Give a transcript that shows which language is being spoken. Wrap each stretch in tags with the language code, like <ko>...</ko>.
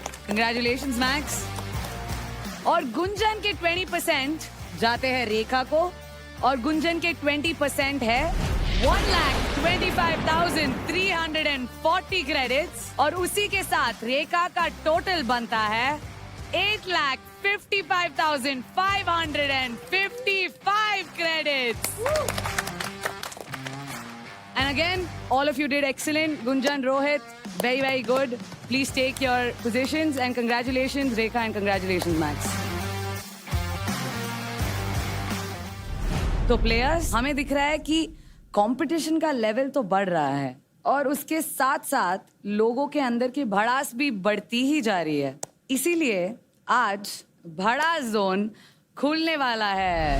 <hi>Congratulations max. और गुंजन के 20% जाते हैं रेखा को और गुंजन के 20% है 1,25,340 क्रेडिट्स. और उसी के साथ रेखा का टोटल बनता है 8,55,555 credits.</hi> <en>And again, all of you did excellent. Gunjan, Rohit, very, very good. Please take your positions and congratulations, Rekha, and congratulations, Max.</en> <hi>तो प्लेयर्स, हमें दिख रहा है कि कंपटीशन का लेवल तो बढ़ रहा है और उसके साथ साथ लोगों के अंदर की भड़ास भी बढ़ती ही जा रही है. इसीलिए आज भड़ास जोन खुलने वाला है.</hi>